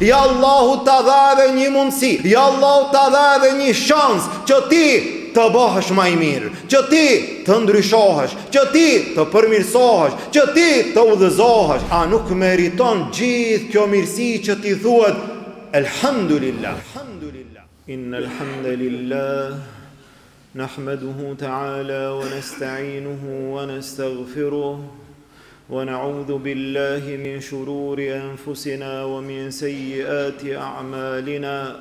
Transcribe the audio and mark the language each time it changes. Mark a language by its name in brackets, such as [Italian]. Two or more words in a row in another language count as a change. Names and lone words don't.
[Albanian] Ja Allahu ta dha edhe një mundësi, ja Allahu ta dha edhe një shans që ti të bëhesh më i mirë, që ti të ndryshohesh, që ti të përmirësohesh, që ti të udhëzohesh. A nuk meriton gjithë kjo mirësi që ti thuhet elhamdulillah? [Arabic] إن الحمد لله نحمده تعالى ونستعينه ونستغفره ونعوذ بالله من شرور أنفسنا ومن سيئات أعمالنا.